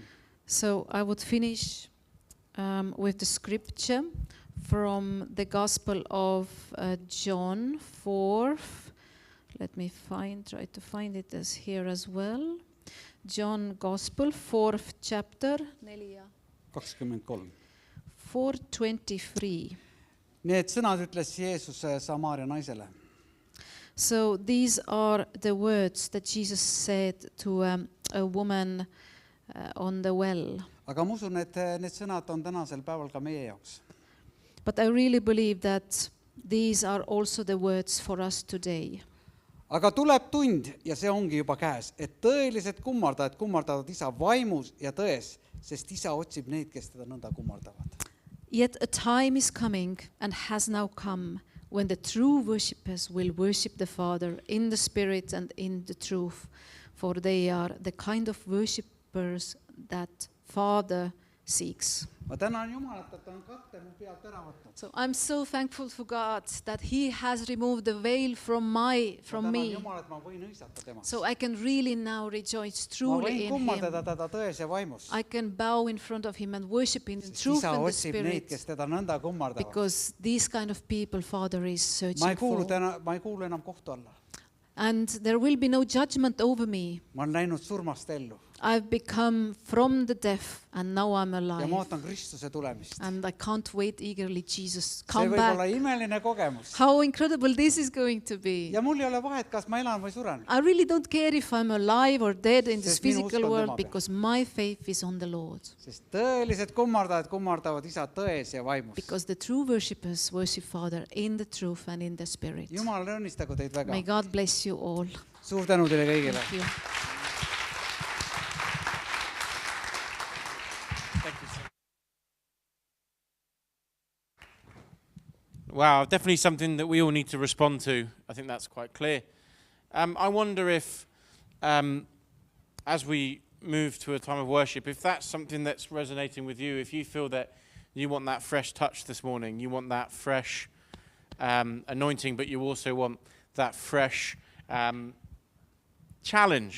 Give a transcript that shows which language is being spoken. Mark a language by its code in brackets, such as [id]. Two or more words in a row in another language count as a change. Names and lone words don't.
[en] So I would finish with the scripture from the Gospel of John 4. Let me try to find it as here as well. John Gospel, 4th chapter, 23. 4:23. [et] Need sõnad ütles Jeesus Samaaria naisele. [en] So these are the words that Jesus said to a woman on the well. [et] aga ma usun, et need sõnad on tänasel päeval ka meie jaoks. [en] But I really believe that these are also the words for us today. [et] aga tuleb tund ja see ongi juba käes, et tõelised kummardajad kummardavad Isa vaimus ja tões, sest Isa otsib neid, kes teda nõnda kummardavad. [en] Yet a time is coming and has now come when the true worshippers will worship the Father in the Spirit and in the truth, for they are the kind of worshippers that Father seeks. [et] ma tänan Jumalat, et ta on katte mu pealt ära võtnud. [en] So I'm so thankful for God that He has removed the veil from [et] ma tänan [en] me, [et] Jumalat, ma võin hõisata temas. [en] so I can really now rejoice [et] ma [en] truly [et] võin [en] in [et] kummardada [en] Him. [et] teda tões ja vaimus. [en] I can bow in front of Him and worship in the [et] Sest [en] truth [et] Isa [en] and the [et] otsib neid, [en] Spirit, [et] kes teda nõnda kummardavad. [en] because these kind of people Father is [et] ma [en] searching [et] ei kuulu [en] for. [et] ma ei kuulu enam kohtu alla. [en] And there will be no judgment over me. [et] ma olen läinud surmast ellu [en] I've become from the death and now I'm [et] ja ma [en] alive. [et] ootan Kristuse tulemist. [en] And I can't wait eagerly, Jesus, [et] see [en] come [et] võib olla [en] back. [et] imeline kogemus. [en] How incredible this is going to be. [et] ja mul ei ole vahet, kas ma elan või suren. [en] I really don't care if I'm alive or dead in this [et] Sest minu usk on [en] physical [et] tema [en] world [et] peal. [en] because my faith is on the Lord. [et] sest tõelised kummardajad kummardavad Isa tões ja vaimus. [en] Because the true worshippers worship Father in the truth and in the Spirit. [et] Jumal õnnistagu teid väga. [en] May God bless you all. [et] suur tänu teile kõigile. [en] Thank you. Wow, definitely something that we all need to respond to. I think that's quite clear. I wonder if, as we move to a time of worship, if that's something that's resonating with you, if you feel that you want that fresh touch this morning, you want that fresh anointing, but you also want that fresh challenge.